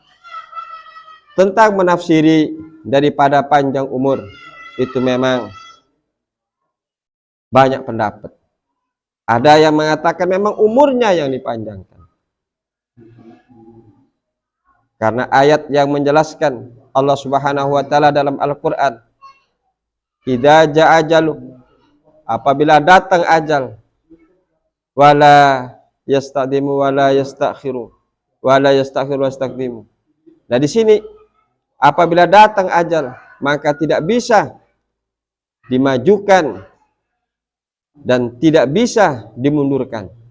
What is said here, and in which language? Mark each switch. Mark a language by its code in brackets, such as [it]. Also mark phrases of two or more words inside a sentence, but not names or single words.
[id] Tentang menafsiri daripada panjang umur, itu memang banyak pendapat. Ada yang mengatakan memang umurnya yang dipanjangkan, karena ayat yang menjelaskan [ar] الله سبحانه وتعالى [id] dalam Al-Qur'an, [ar] إذا جاء أجل, [id] apabila datang ajal, [ar] ولا يستقدم ولا يستأخر ولا يستأخر واستقدم. [id] Nah, di sini apabila datang ajal, maka tidak bisa dimajukan dan tidak bisa dimundurkan.